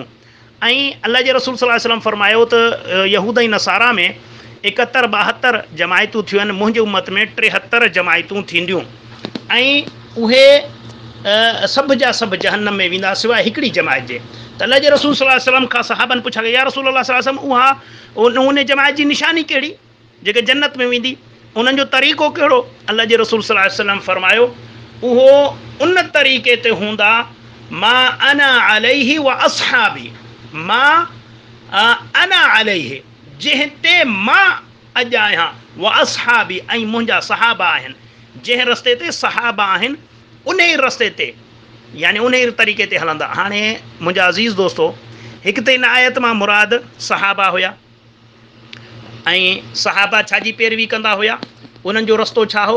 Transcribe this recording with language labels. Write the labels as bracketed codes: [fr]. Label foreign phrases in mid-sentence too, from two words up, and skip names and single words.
[sd] ऐं अल्लाह जे रसूल [ar] صلى الله عليه وسلم [sd] फरमायो त यहूद ऐं नसारा में 71-72 जमायतूं थियूं आहिनि, मुंहिंजी उम्मत में 73 जमायतूं थींदियूं ऐं उहे सभु जा सभु जहन्नम में वेंदा सवाइ हिकिड़ी जमायत जे। त अल्लाह जे रसूल [ar] صلى الله عليه وسلم [sd] खां सहाबनि पुछा कयो, [ar] يا رسول الله صلى الله عليه وسلم [sd] उन जमायत जी निशानी कहिड़ी जेके जन्नत में वेंदी, उन्हनि जो तरीक़ो कहिड़ो? अल्लाह जे रसूल [ar] صلى الله عليه وسلم [sd] फरमायो, उहो उन तरीक़े ते हूंदा [ar] ما أنا عليه وأصحابي، ما أنا عليه, [sd] जंहिं ते मां अॼु आहियां, [ar] وأصحابي, [sd] ऐं मुंहिंजा सहाबा आहिनि, जंहिं रस्ते ते सहाबा आहिनि उन ई रस्ते ते यानी उन ई तरीक़े ते हलंदा। हाणे मुंहिंजा अज़ीज़ दोस्तो, हिकु त इन आयत मां मुराद सहाबा हुया ऐं सहाबा छाजी पैरवी कंदा हुया, उन्हनि जो रस्तो छा हो?